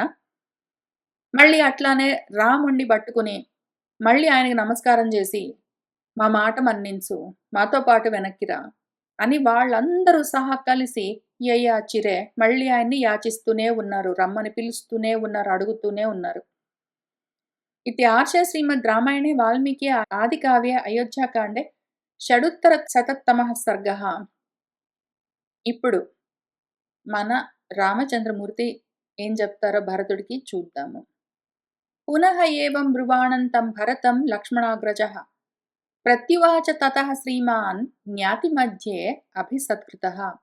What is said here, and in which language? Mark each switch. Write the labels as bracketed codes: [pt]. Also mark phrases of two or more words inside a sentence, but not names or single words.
[te] మళ్ళీ అట్లానే రాముడిని పట్టుకుని, మళ్ళీ ఆయనకి నమస్కారం చేసి, "మా మాట మన్నించు, మాతో పాటు వెనక్కి రా" అని వాళ్ళందరూ సహా కలిసి యయాచిరే మళ్ళీ ఆయన్ని యాచిస్తూనే ఉన్నారు. రమ్మని పిలుస్తూనే ఉన్నారు, అడుగుతూనే ఉన్నారు. [sa] इति आर्षे श्रीमद्रामायणे वाल्मीकि आदिकाव्ये अयोध्याकाण्डे షడుత్తర-శతత్తమః సర్గః. [te] ఇప్పుడు మన రామచంద్రమూర్తి ఏం చెప్తారో భరతుడికి చూద్దాము. [sa] పునః ఏవం బ్రువాణం తం భరతం లక్ష్మణాగ్రజః ప్రత్యువాచ తతః శ్రీమాన్ జ్ఞాతి మధ్యే అభిసత్కృతః.